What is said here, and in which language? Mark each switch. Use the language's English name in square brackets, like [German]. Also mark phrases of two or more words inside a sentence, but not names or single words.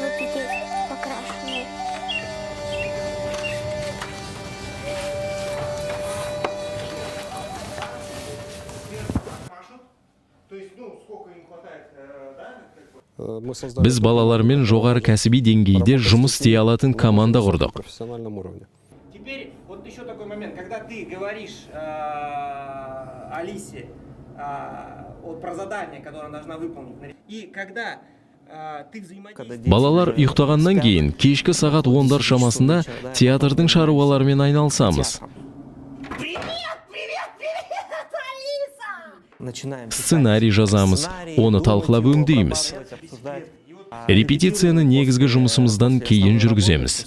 [Kazakh] Біз балалармен жоғары кәсіби деңгейде жұмыс істей алатын команда құрдық. [Russian] Профессиональном уровне. Теперь вот еще такой момент, когда ты говоришь Алисе про задание, которое она должна выполнить, и когда ты взаимодействуешь... [Kazakh] Балалар ұйықтағаннан кейін кешкі сағат 10-дар шамасында театрдың шаруаларымен айналысамыз. Сценарий жазамыз, оны талқылап өңдейміз. Репетицияны негізгі жұмысымыздан кейін жүргіземіз.